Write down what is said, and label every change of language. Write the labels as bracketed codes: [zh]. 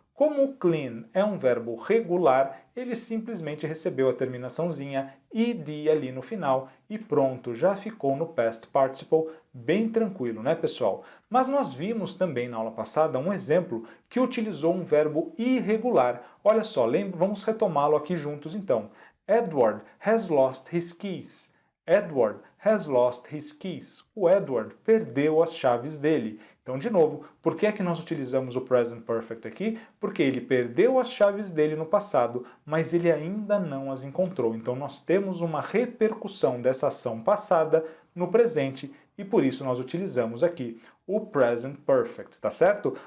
[pt] Como o clean é um verbo regular, ele simplesmente recebeu a terminaçãozinha ed ali no final e pronto, já ficou no Past Participle, bem tranquilo, né, pessoal? Mas nós vimos também na aula passada um exemplo que utilizou um verbo irregular. Olha só, vamos retomá-lo aqui juntos então. [en] Edward has lost his keys. Edward has lost his keys. [pt] O Edward perdeu as chaves dele. Então, de novo, por que é que nós utilizamos o Present Perfect aqui? Porque ele perdeu as chaves dele no passado, mas ele ainda não as encontrou. Então, nós temos uma repercussão dessa ação passada no presente e por isso nós utilizamos aqui o Present Perfect, tá certo?